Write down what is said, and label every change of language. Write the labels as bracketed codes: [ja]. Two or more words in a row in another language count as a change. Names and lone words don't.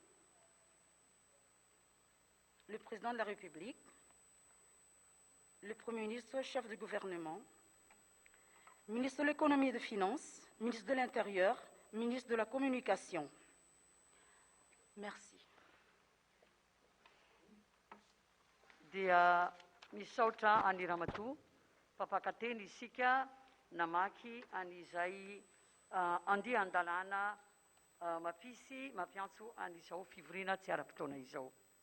[fr] Le président de la République, le Premier ministre, chef du gouvernement, ministre de l'Économie et des Finances, ministre de l'Intérieur, ministre de la Communication. Merci. [mg] Dia misaotra ani Ramatoa, papakateny isika namaky an'izay andia an-dalàna mampiantso an'izao fivoriana tsy ara-potoana izao.